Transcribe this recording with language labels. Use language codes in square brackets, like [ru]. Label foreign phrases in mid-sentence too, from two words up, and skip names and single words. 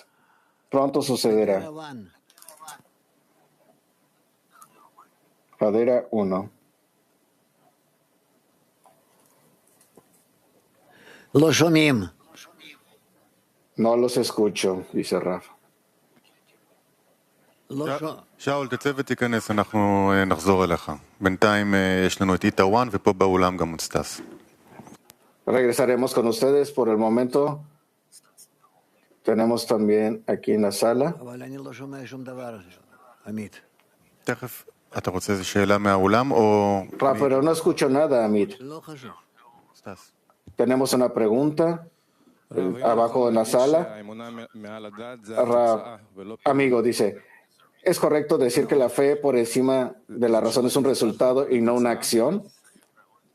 [es] Pronto sucederá. Padera 1. No los escucho, dice Rafa. [he] שאול, תצא ותיכנס, אנחנו נחזור אליך. בינתיים יש לנו את איטאוואן, ופה באולם גם מוצטס. [es] Regresaremos con ustedes. Por el momento, tenemos también aquí en la sala. [he] תכף, אתה רוצה איזו שאלה מהאולם, או... [es] Rafa, pero no escucho nada, Amit. Tenemos una pregunta abajo en la sala. Amigo, dice, ¿es correcto decir que la fe por encima de la razón es un resultado y no una acción?